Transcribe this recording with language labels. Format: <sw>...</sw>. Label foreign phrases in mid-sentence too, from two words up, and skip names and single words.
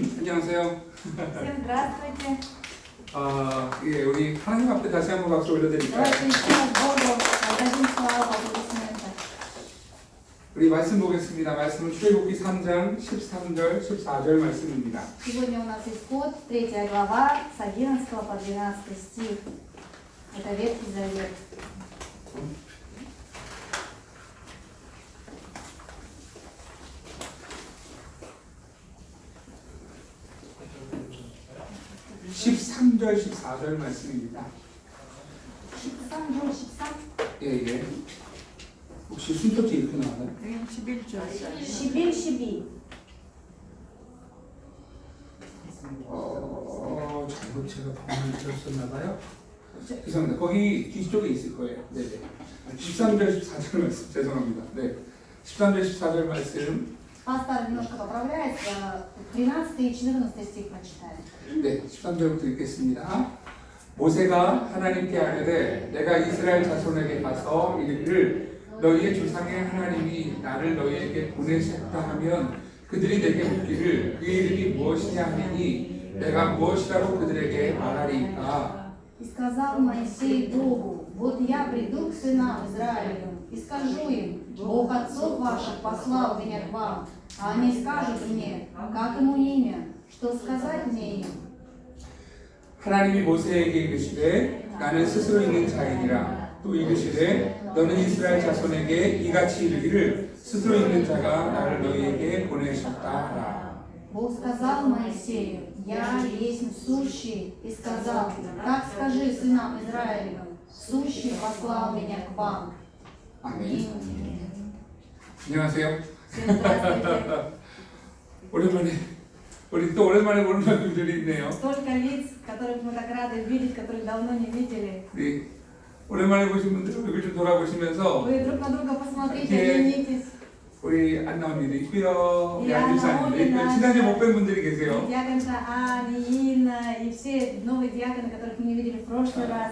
<ko>안녕하세요.</ko> <ru>Всем здравствуйте.</ru> <ko>예, 우리 하나님 앞에 다시 한번 박수 올려드릴까요?</ko> <ru>Давайте еще раз Богу отдадим славу аплодисменты.</ru> <ko>우리 말씀 보겠습니다. 말씀은 출애굽기 3장 13절 14절 말씀입니다.</ko> <ru>Сегодня у нас исход, 3 глава, с 11 по 12 стих. Это Ветхий Завет.</ru> <ko>(13절) (14절) 말씀입니다. 13절, 13? 예. 혹시 순서지 이렇게 나와요? 11, 12. 잘못 제가 방문을 들었었나 봐요. 죄송합니다. 거기 뒤쪽에 있을 거예요. 네네. 13절 14절 말씀 죄송합니다. 네. 13절 14절 말씀.</ko> <ru>Пастор немножко поправляется. 13 и 14 стих прочитаем.</ru> <ko>네, 13절부터 읽겠습니다. 모세가 하나님께 아뢰되 내가 이스라엘 자손에게 가서 이르기를 너희의 조상의 하나님이 나를 너희에게 보내셨다 하면 그들이 내게 묻기를 그의 이름이 무엇이냐 하니 내가 무엇이라고 그들에게 말하리이까.</ko> <ru>И сказал Моисей Богу: вот я приду к сынам Израилевым и скажу им: Бог отцов ваших послал меня к вам. А они скажут мне: как ему имя? Что сказать мне им?</ru> <ko>하나님이 모세에게 이르시되 나는 스스로 있는 자이니라. 또 이르시되 너는 이스라엘 자손에게 이같이 이르기를 스스로 있는 자가 나를 너희에게 보내셨다 하라.</ko> <ru>Бог сказал Моисею: я есть сущий, и сказал: так скажи сынам Израилевым: сущий послал меня к вам.</ru> <ko>아멘. 안녕하세요.</ko> <ru>Всем здравствуйте.</ru> <ko>오랜만에 우리 또 오랜만에 보는 분들이 있네요.</ko> <ru>Столько лиц, которых мы так рады видеть, которых давно не видели.</ru> <ko>우리 오랜만에 보신 분들 얼굴 좀 돌아보시면서</ko> <ru>Вы друг на друга посмотрите,</ru> <ko>예.</ko> <ru>оглянитесь.</ru> <ko>우리 안나 언니도 있고요, 우리 예, 안일사님도 안나 있고요, 언니 지난주에 나ша. 못 뵌 분들이 계세요.</ko> <ru>Диаконша Аня, Инна и все новые диаконы, которых мы не видели в прошлый раз.</ru>